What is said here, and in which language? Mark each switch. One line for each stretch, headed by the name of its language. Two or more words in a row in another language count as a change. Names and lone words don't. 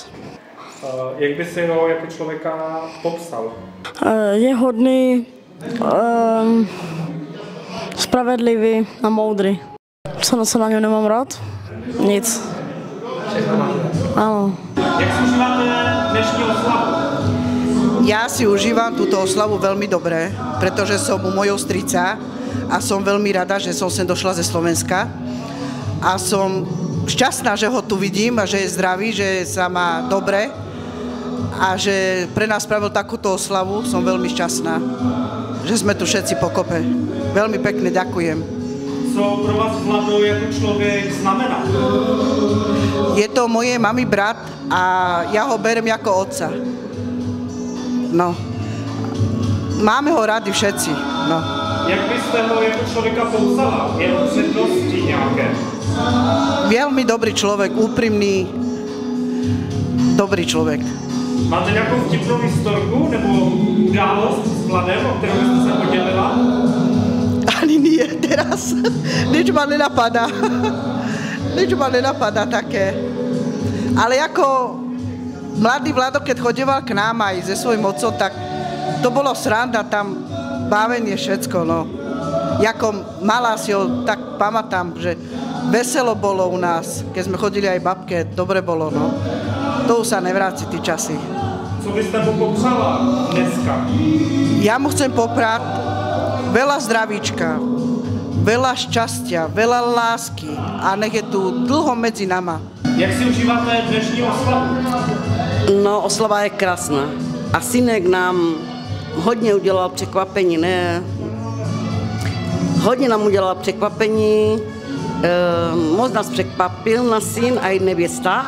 Czech: Jak by si ho jako člověka popsal? Je hodný, spravedlivý a moudrý. Co na něm nemám rád? Nic. Všechno máš rád? Ano. Jak si užíváte dnešní oslavu?
Slovak: Ja si užívam túto oslavu veľmi dobre, pretože som u mojho strica a som veľmi rada, že som sem došla ze Slovenska a som šťastná, že ho tu vidím a že je zdravý, že sa má dobre a že pre nás spravil takúto oslavu. Som veľmi šťastná, že sme tu všetci pokope. Veľmi pekne ďakujem.
Czech: Co pro vás Vlado jako člověk znamená?
Slovak: Je to moje mami brat a ja ho berem ako otca. No. Máme ho rádi všetci. No.
Czech: Jak byste ho jako člověka popsala? Jeho přednosti nějaké?
Slovak: Veľmi dobrý človek, úprimný, dobrý človek.
Czech: Máte nějakou vtipnou historku nebo událost s Vladem, o kterou byste se podělila?
Slovak: Ani nie, teraz. Nič ma nenapadá. Nič ma nenapadá také. Ale ako mladý Vlado, keď chodieval k nám aj se svojím otcom, tak to bolo sranda, tam bávenie všetko, no. Jako malá si ho tak pamätám, že veselo bolo u nás, keď sme chodili aj babke, dobre bolo, no. To už sa nevráci, tí časy.
Czech: Co byste mu popřala dneska?
Slovak: Ja mu chcem poprát veľa zdravíčka, veľa šťastia, veľa lásky a nech je tu dlho medzi nama.
Czech: Jak si užíváte dnešní oslavu? No, oslava je krásná. A synek nám hodně udělal překvapení, ne? Hodně nám udělal překvapení, moc nás překvapil náš syn a i nevěsta.